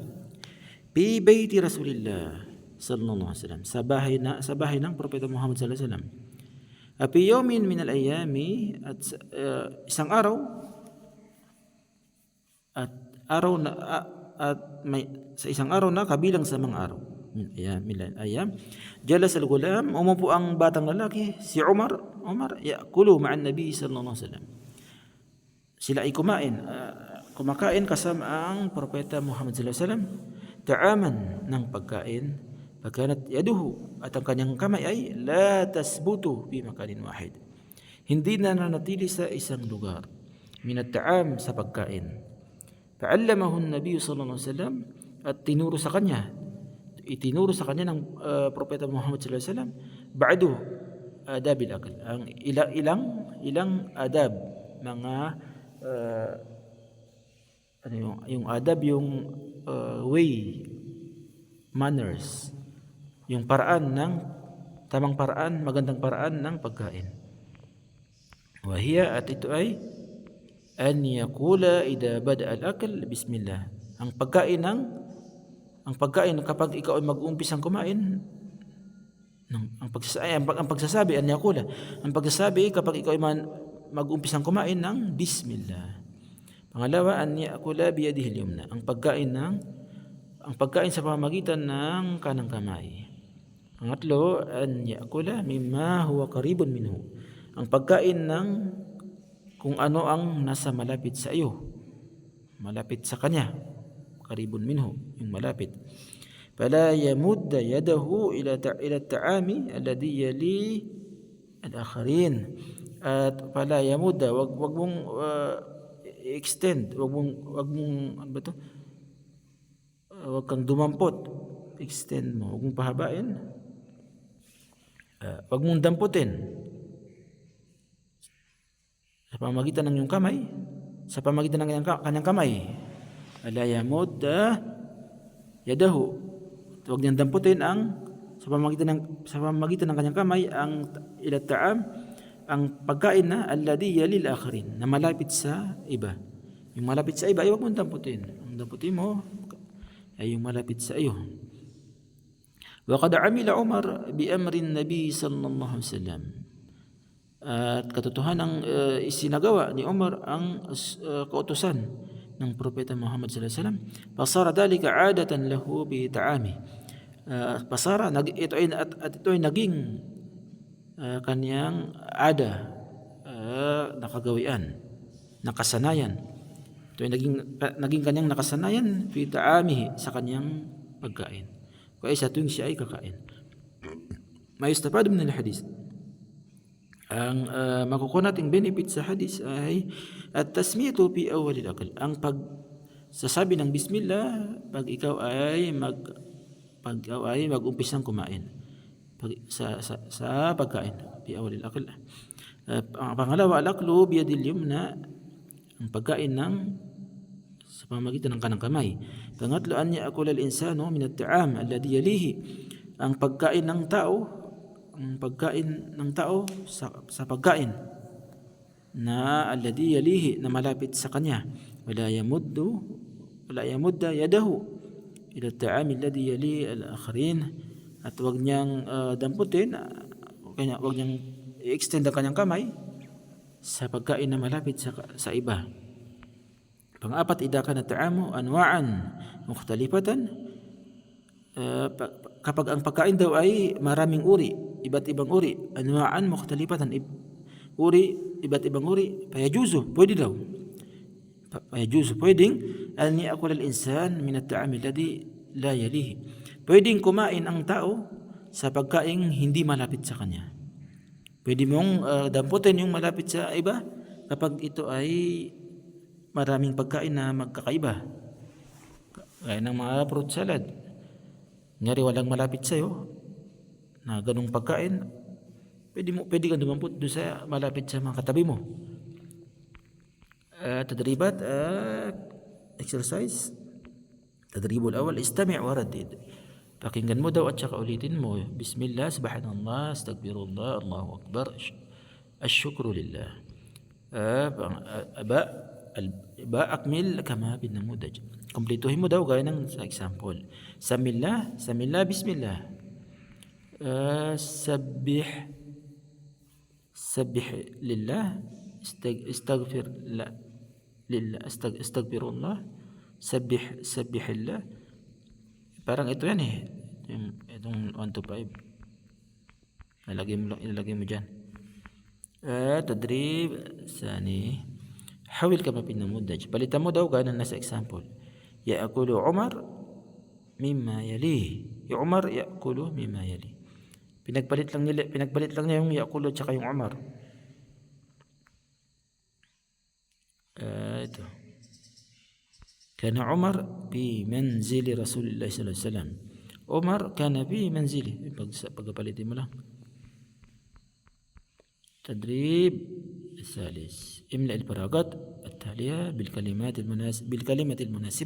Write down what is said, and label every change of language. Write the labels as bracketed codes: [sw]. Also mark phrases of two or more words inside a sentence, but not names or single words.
[ar] في بيت رسول الله صلى الله عليه وسلم, [tl] sa bahay ng propeta Muhammad [ar] صلى الله عليه وسلم. في يوم من الأيام, [tl] at isang araw sa isang araw na kabilang sa mga araw. [ar] أيام. جلس الغلام, [tl] umupo ang batang lalaki si Umar [ar] يأكل مع النبي صلى الله عليه وسلم. [tl] Sila ay kumakain kasama ang propeta Muhammad [ar] صلى الله عليه وسلم, [tl] ta'aman ng pagkain. [ar] فكانت يده, [tl] at ang kanyang kamay ay [ar] لا تثبت في مكان واحد, [tl] hindi na nanatili sa isang lugar, [ar] من الطعام, [tl] sa pagkain. [ar] فعلمه النبي صلى الله عليه وسلم, [tl] at itinuro sa kanya ng propeta Muhammad [ar] صلى الله عليه وسلم بعض آداب الأكل, [tl] ang ilang adab, mga yung adab, yung [en] way, manners, [tl] yung tamang paraan, magandang paraan ng pagkain. [ar] Wahiya, [tl] at ito ay [ar] أن يقول إذا بدأ الأكل بسم الله. [tl] Ang pagkain kapag ikaw ay mag-umpisang kumain, ang pagsasabi [ar] أن يقول, [tl] ang pagsasabi kapag ikaw ay mag-umpisang kumain ng bismillah. Pangalawa, [ar] أن يقول بيده اليمنى, [tl] ang pagkain sa pamamagitan ng kanang kamay. Pangatlo, [ar] أن يأكل مما هو قريب منه, [tl] ang pagkain ng kung ano ang nasa malapit sa iyo, malapit sa kanya, [ar] قريب منه, [tl] yung malapit. [ar] فلا يمد يده إلى الطعام الذي يلي الآخرين, [tl] at [ar] فلا يمد, [tl] wag mong extend, wag mong ano ba to? Wag kang dumampot, extend mo, wag mong pahabain, wag mong damputin sa pamamagitan ng iyong kamay, sa pamamagitan ng kanyang kamay. [ar] ألا يمد يده, [tl] wag niyang damputin sa pamamagitan ng kanyang kamay ang [ar] إلى طعام, [tl] ang pagkain na [ar] الذي يلي الآخرين, [tl] na malapit sa iba. Yung malapit sa iba ay wag mong damputin. Ang damputin mo ay yung malapit sa iyo. [ar] وقد عمل عمر بأمر النبي صلى الله عليه وسلم, [tl] at katotohanang isinagawa ni Umar ang kautusan ng Propeta Muhammad [ar] صلى الله عليه وسلم. فصار ذلك عادة له بالطعام. [tl] Pasara ito ay naging kaniyang ada, nakagawian, nakasanayan. Ito ay naging kaniyang nakasanayan [ar] في طعامه, [tl] sa kaniyang pagkain. Kaya sa tuwing siya ay kakain. [ar] ما يستفاد من الحديث. [tl] Ang makukuha nating benefit sa hadith ay [ar] التسمية في أول الأكل. [tl] Ang pagsasabi ng bismillah pag ikaw ay mag-umpisang kumain. Sa pagkain [ar] في أول الأكل. [tl] Ang pangalawa, [ar] الأكل باليد اليمنى, [tl] ang pagkain sa pamamagitan ng kanang kamay. Pangatlo, [ar] أن يأكل الإنسان من الطعام الذي يليه. [tl] Ang pagkain ng tao sa pagkain na [ar] الذي يليه, [tl] na malapit sa kanya. [ar] ولا يمد يده إلى الطعام الذي يلي الآخرين. [tl] At wag niyang damputin, wag niyang i-extend ang kanyang kamay sa pagkain na malapit sa iba. Pang-apat, [ar] إذا كان الطعام أنواعا مختلفة. [tl] Kapag ang pagkain daw ay maraming uri, iba't ibang uri, [ar] أنواعا مختلفة, [tl] iba't ibang uri, payajuzu, pwede daw. [ar] Pwedeng أن يأكل الإنسان من الطعام الذي لا يليه. [tl] Pwedeng kumain ang tao sa pagkain hindi malapit sa kanya. Pwede mong damputin yung malapit sa iba kapag ito ay maraming pagkain na magkakaiba. Gaya ng mga [en] fruit salad. [tl] Ngari walang malapit sa'yo na ganung pagkain, pwede kang dumampot doon sa malapit sa mga katabi mo. [ar] Tadribat, exercise. تدريب الأول، استمع وردد. [tl] Pakinggan mo daw at saka ulitin mo. [ar] بسم الله، سبحان الله، أستغفر الله، الله أكبر، أشكر لله. أكمل كما بالنموذج. [tl] Kumpletuhin mo daw gaya ng sa example. [ar] سم الله، بسم الله. سبح لله، أستغفر الله، سبح الله. [tl] Parang ito yan eh. Itong 1 to 5. Ilalagay mo dyan. [ar] تدريب ثاني. حول كما بالنموذج. [tl] Palitan mo daw gaya nasa example. [ar] يأكل عمر مما يلي. Yung عمر يأكل مما يلي. [tl] Pinagpalit lang niya yung ya'kulu tsaka yung Umar. Ito. [ar] كان عمر في منزل رسول الله صلى الله عليه وسلم. عمر كان في منزل. [tl] Pagpalitin mo lang. [ar] تدريب الثالث املأ الفراغات التالية بالكلمة المناسبة.